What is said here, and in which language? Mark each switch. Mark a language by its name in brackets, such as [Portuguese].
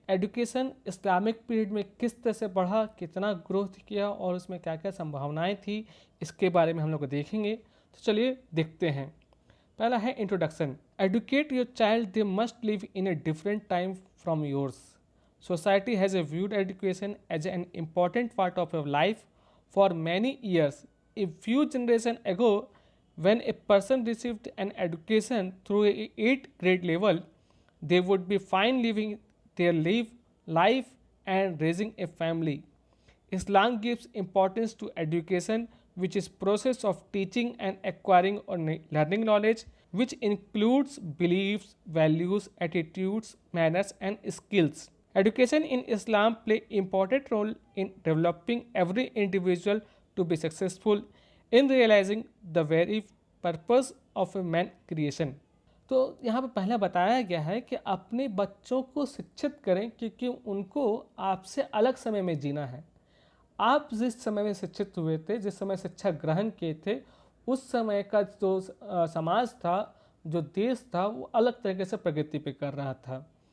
[Hindi] Education Islamic period में किस तरह से बढ़ा, कितना ग्रोथ किया और उसमें क्या क्या संभावनाएं थी, इसके बारे में हम लोग देखेंगे। तो चलिए देखते हैं। पहला है introduction. [English] Educate your child, they must live in a different time from yours. Society has viewed education as an important part of your life for many years. A few generations ago, when a person received an education through a 8th grade level, they would be fine living their life and raising a family. Islam gives importance to education, which is process of teaching and acquiring or learning knowledge, which includes beliefs, values, attitudes, manners, and skills. Education in Islam play important role in developing every individual to be successful in realizing the very purpose of a man creation. [Hindi] तो यहाँ पे पहले बताया गया है कि अपने बच्चों को शिक्षित करें, क्योंकि उनको आपसे अलग समय में जीना है। आप जिस समय में शिक्षित हुए थे, जिस समय शिक्षा ग्रहण किए थे, उस समय का जो समाज था, जो देश था, वो अलग तरीके से प्रगति पे कर रहा था।